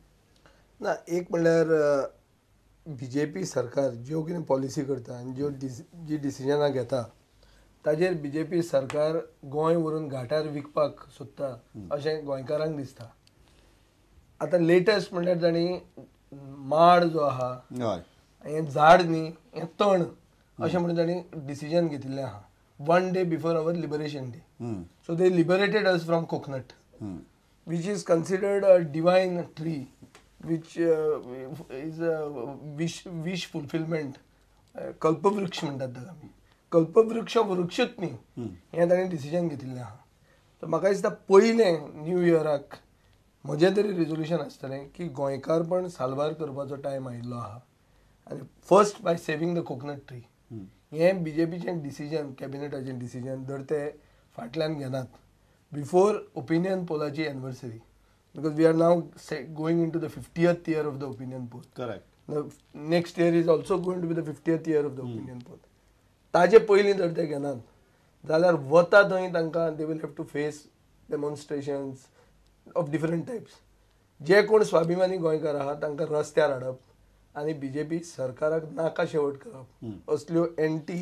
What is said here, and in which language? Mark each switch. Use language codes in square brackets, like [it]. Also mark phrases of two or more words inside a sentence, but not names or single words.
[kok] ना, एक म्हणल्यार BJP सरकार ज्यो कितें पॉलिसी करता आनी जी डिसिजनां घेता ताजेर BJP सरकार गोंय व्हरून घाटार विकपाक सोदता अशें गोंयकारांक दिसता. आतां लेटस्ट म्हणल्यार तांणी माड जो आहा हें झाड न्ही हें तण अशें म्हणून तांणी डिसिजन घेतिल्लें आहा [en] 1 day before our liberation day. So they liberated us from coconut, which is considered a divine tree, which is a wish fulfillment. [kok] कल्पवृक्ष म्हणटात ताका आमी. कल्पवृक्ष वृक्षूच न्ही हें ताणें डिसिजन घेतिल्लें आहा. तर म्हाका दिसता पयलें न्यू इयराक म्हजें तरी रिजोल्युशन आसतलें की गोंयकारपण साल्वार करपाचो टायम आयिल्लो आहा आनी [en] first by saving the coconut tree. [kok] हें BJPचें डिसिजन, कॅबिनेटाचें डिसिजन जर ते फाटल्यान घेनात [en] before opinion [kok] पोलाची एनिवर्सरी, [en] because we are now going into the 50th year of the opinion poll. [kok] करेक्ट. [en] next year is also going to be the 50th year of the opinion poll. [kok] ताजे पयलीं जर ते घेनात जाल्यार वता थंय तांकां [en] they will have to face demonstrations of different types. [kok] जे कोण स्वाभिमानी गोंयकार आहा तांकां रस्त्यार हाडप आनी BJP सरकाराक नाका शेवट करप असल्यो एंटी.